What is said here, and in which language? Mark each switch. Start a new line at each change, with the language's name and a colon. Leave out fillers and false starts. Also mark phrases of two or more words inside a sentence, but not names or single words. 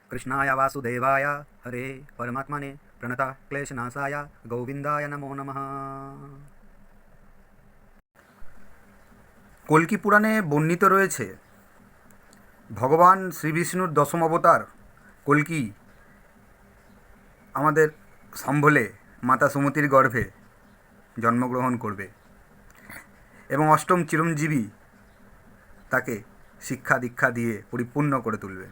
Sanskrit: कृष्णाय वासुदेवाय हरे परमात्मने प्रणता क्लेशनाशाय गोविंदाय नमो नमः।
Bangla: কল্কি পুরাণে বর্ণিত রয়েছে ভগবান শ্রীবিষ্ণুর দশম অবতার কল্কি আমাদের সম্বলে মাতা সুমতির গর্ভে জন্মগ্রহণ করবে এবং অষ্টম চিরঞ্জীবী তাকে শিক্ষা দীক্ষা দিয়ে পরিপূর্ণ করে তুলবে।